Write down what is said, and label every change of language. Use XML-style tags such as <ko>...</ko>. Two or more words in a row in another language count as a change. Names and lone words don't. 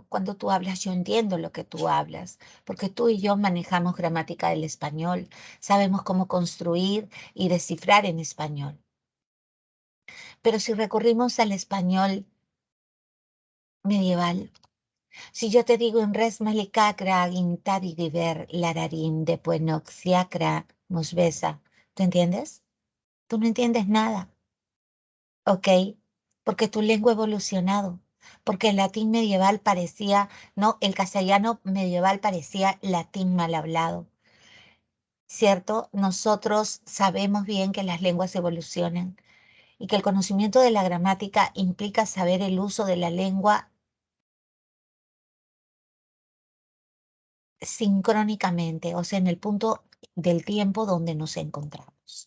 <es>Cuando tú hablas, yo entiendo lo que tú hablas, porque tú y yo manejamos gramática del español. Sabemos cómo construir y descifrar en español. Pero si recurrimos al español medieval, si yo te digo en res malicacra, guintadigiver, lararim, de puenoxiacra, mosbesa, ¿tú entiendes? Tú no entiendes nada, ¿ok? Porque tu lengua ha evolucionado, porque el latín medieval parecía, no, el castellano medieval parecía latín mal hablado, ¿cierto? Nosotros sabemos bien que las lenguas evolucionan y que el conocimiento de la gramática implica saber el uso de la lengua sincrónicamente, o sea, en el punto del tiempo donde nos encontramos.</es>